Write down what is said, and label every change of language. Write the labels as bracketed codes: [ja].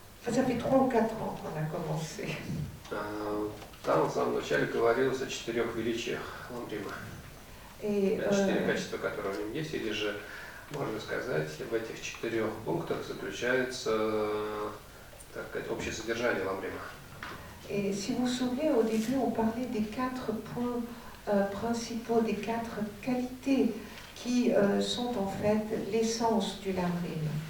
[fr] Ça fait 3 ou 4 ans qu'on a commencé. [ru] Там в самом начале говорилось о 4 величиях Ламрима. 4 качества, которые в нем есть, или же, можно сказать, в этих 4 пунктах заключается, так сказать, общее содержание Ламрима. [fr] Et si vous vous souvenez, au début, on parlait des 4 points principaux, des 4 qualités qui sont en fait l'essence du Lamrim.